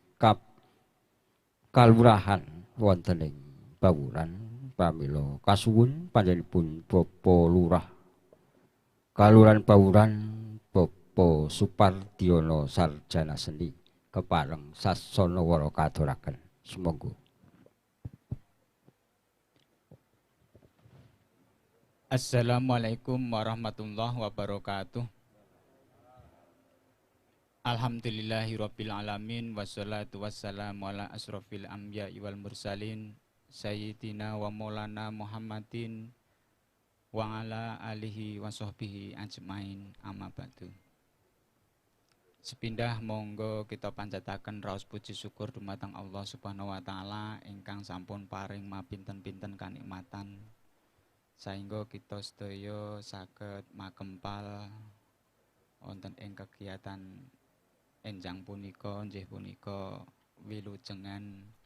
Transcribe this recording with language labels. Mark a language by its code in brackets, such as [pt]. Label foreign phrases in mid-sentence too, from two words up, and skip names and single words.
[jv] kalurahan wonten ing Bawuran pramila kasuwun panjenenganipun Bapak Lurah Kalurahan Bawuran Bapak Supardiono Sarjana Seni kepareng sasana wara katuraken sumangga. [ar] السلام عليكم ورحمة الله وبركاته. الحمد لله رب العالمين والصلاة والسلام على أشرف الأنبياء والمرسلين سيدنا ومولانا محمد وعلى آله وصحبه أجمعين أما بعد. [jv] Sepindah monggo kita panjataken raos puji syukur dumateng Allah [ar] سبحانه وتعالى [jv] ingkang sampun paring mapinten-pinten kanikmatan saengga kita sedaya saged makempal wonten ing kegiatan enjang punika nggih punika wilujengan